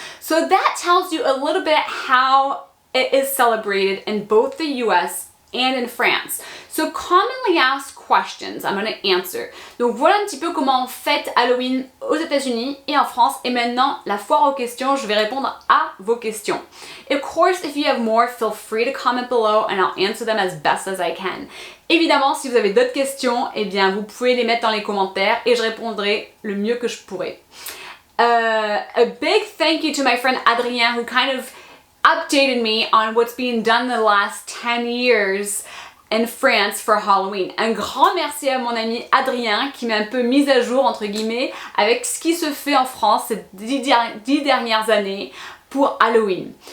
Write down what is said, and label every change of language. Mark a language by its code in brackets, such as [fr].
[en] So that tells you a little bit how it is celebrated in both the US and in France. So commonly asked questions, I'm going to answer. [fr] Donc voilà un petit peu comment on fête Halloween aux États-Unis et en France. Et maintenant, la foire aux questions, je vais répondre à vos questions. [en] Of course, if you have more, feel free to comment below and I'll answer them as best as I can. [fr] Évidemment, si vous avez d'autres questions, eh bien, vous pouvez les mettre dans les commentaires et je répondrai le mieux que je pourrai. [en] A big thank you to my friend Adrien, who kind of updated me on what's being done the last 10 years in France for Halloween. [fr] Un grand merci à mon ami Adrien qui m'a un peu mise à jour entre guillemets avec ce qui se fait en France ces 10 dernières années pour Halloween.